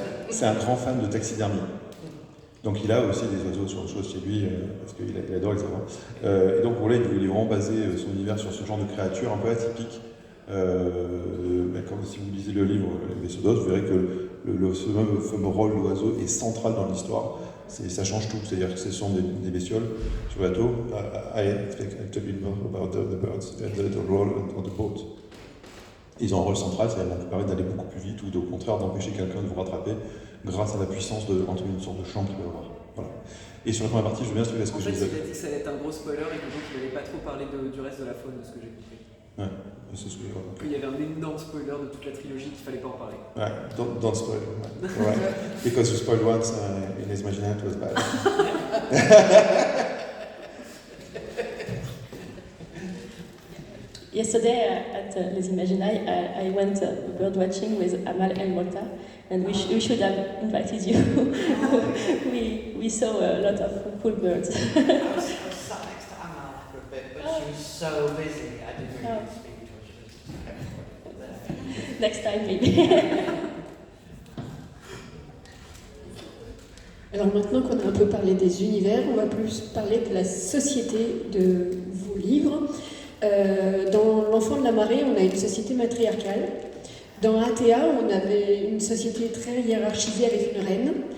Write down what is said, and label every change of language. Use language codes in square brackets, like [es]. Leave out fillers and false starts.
[fr] C'est un grand fan de taxidermie. Donc il a aussi des oiseaux sur chose chez lui, parce qu'il adore les oiseaux. Et donc pour là, il est vraiment basé son univers sur ce genre de créatures un peu atypiques. Comme si vous lisez le livre Les vaisseaux d'os, vous verrez que ce fameux rôle de l'oiseau est central dans l'histoire. Ça change tout, c'est-à-dire que ce sont des bestioles sur le bateau. [en] I expect to be about the birds, the role on the boat. [fr] Ils ont un rôle central, ça vous permet d'aller beaucoup plus vite, ou au contraire d'empêcher quelqu'un de vous rattraper grâce à la puissance entre une sorte de champ qu'il peut avoir. Voilà. Et sur la première partie, je veux bien expliquer ce que je disais. En fait, il a dit que ça allait être un gros spoiler et que donc il n'allait pas trop parler du reste de la faune, de ce que j'ai compris. Ouais, c'est ce que j'ai compris. Il y avait un énorme spoiler de toute la trilogie qu'il fallait pas en parler. [en] Ouais, don't spoil. Right. Because you spoiled once in his imagination, it was bad. Yesterday at Les Imaginailles, I went bird watching with Amal El Mota, and we should have invited you. we saw a lot of cool birds. I was sat next to Amal for a bit, but she was so busy, I didn't really speak to her. Next time, maybe. [fr] Alors maintenant qu'on a un peu parlé des univers, on va plus parler de la société de vos livres. Dans L'Enfant de la Marée, on a une société matriarcale. Dans ATA, on avait une société très hiérarchisée avec une reine.